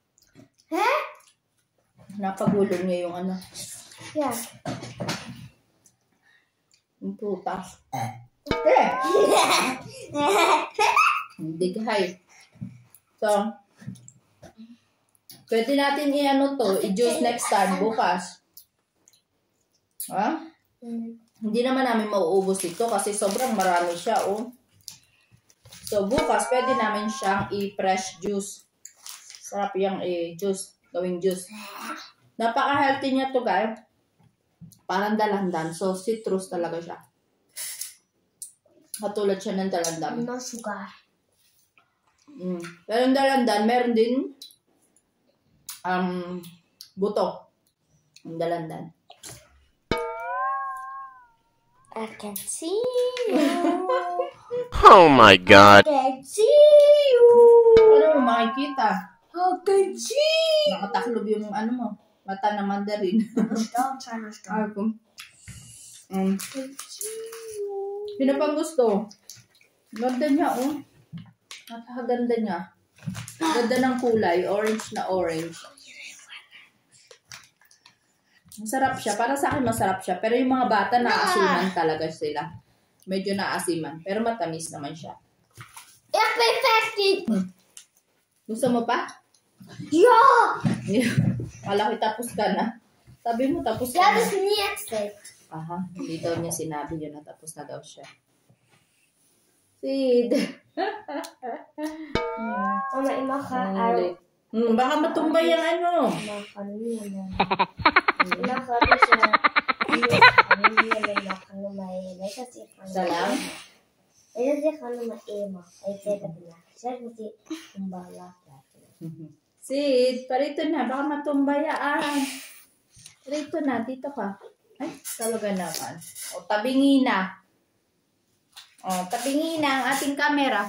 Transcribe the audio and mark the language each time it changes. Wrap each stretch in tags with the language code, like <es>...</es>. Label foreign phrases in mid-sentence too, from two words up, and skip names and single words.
<tl>Napagulong niya yung ano. Yeah. Yung prutas. Dighay. So, pwede natin i-ano to, i-juice next time, bukas. Ha? Hindi naman namin mauubos ito kasi sobrang marami siya, oh. So, bukas, pwede namin siyang i-</tl> <en>fresh juice.</en> <tl>Sarap yung i-juice, gawing juice. Napaka-healthy niya to, guys. Parang dalandan. So, citrus talaga siya. Katulad siya ng dalandan. No sugar. Pero yung dalandan, meron din buto. Yung dalandan.</tl> <en>I can see you. Oh my God. I can see you.</en> <tl>Ano mo makikita?</tl> <en>I can see.</en> <tl>Nakataklob yung ano mo. Mata na mandarin. Sino pang gusto? Ganda niya, oh. Napakaganda niya. Ganda ng kulay. Orange na orange. Masarap siya. Para sa akin masarap siya. Pero yung mga bata naasiman talaga sila. Medyo naasiman. Pero matamis naman siya. Gusto mo pa? Ja! Malaki tapos ka na. Sabi mo tapos ka Ja, na.</tl> <de>das ist nicht.</de> <tl>Aha, hindi daw niya sinabi yun na tapos na daw siya. Sid. Mama,</tl> <de>ich mache</de> <tl>Ulit. Baka matumbay yung ano.</tl> <de>Ich mache das ja.</de> <tl>Salam. Sid, parito na. Baka matumbayaan. Parito na. Dito ka. Ay, talaga naman. O, tabingi na. O, tabingi na ang ating camera.</tl>